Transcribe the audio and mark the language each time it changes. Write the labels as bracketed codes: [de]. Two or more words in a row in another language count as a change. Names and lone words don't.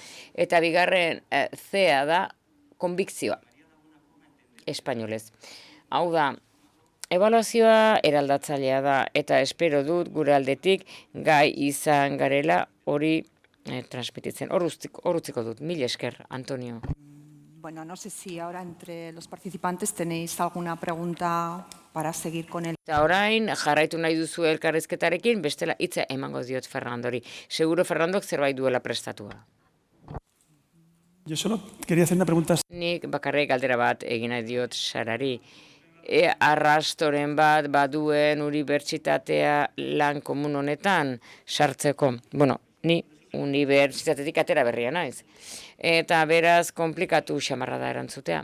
[eu] Eta bigarren zea da, konbikzioa, espainolez. Hau da, ebaluazioa eraldatzailea da, eta espero dut gure aldetik gai izan garela hori transmititzen. Hor utziko dut, mila esker, Antonio. [es] Bueno, no sé si ahora entre los participantes tenéis alguna pregunta para seguir con el... [eu] Eta orain, jarraitu nahi duzu elkarrizketarekin, bestela hitza emango diot Fernandori. Seguro Fernandok zerbait duela prestatua. [es] Yo solo quería hacer una pregunta. [eu] Nik bakarrik galdera bat egin nahi diot Sarari. Arrastoren bat baduen unibertsitatea lan komun honetan sartzeko. Bueno, ni unibertsitatetik atera berria naiz. Eta beraz komplikatu xamarra da erantzutea.